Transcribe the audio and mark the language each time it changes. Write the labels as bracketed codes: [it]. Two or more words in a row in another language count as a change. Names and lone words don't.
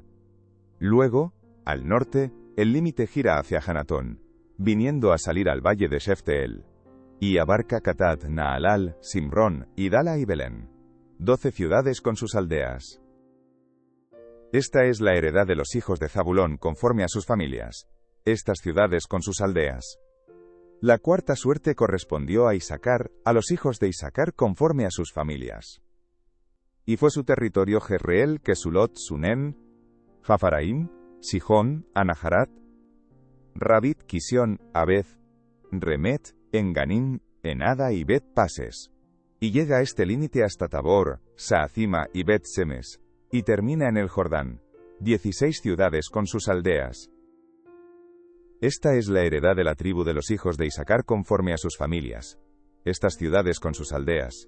[es] Luego, al norte, el límite gira hacia Hanatón, viniendo a salir al valle de Shefteel, y abarca Catat, Naalal, Simrón, Idala y Belén, 12 ciudades con sus aldeas. Esta es la heredad de los hijos de Zabulón conforme a sus familias, estas ciudades con sus aldeas. La cuarta suerte correspondió a Isacar, a los hijos de Isacar conforme a sus familias. Y fue su territorio Jezreel, Kesulot, Sunem, Jafaraim, Sijón, Anaharat, Rabit, Kisión, Abez, Remet, Enganim, Enada y Bet Pases. Y llega a este límite hasta Tabor, Saacima y Bet Semes, y termina en el Jordán, 16 ciudades con sus aldeas. Esta es la heredad de la tribu de los hijos de Isacar conforme a sus familias, estas ciudades con sus aldeas.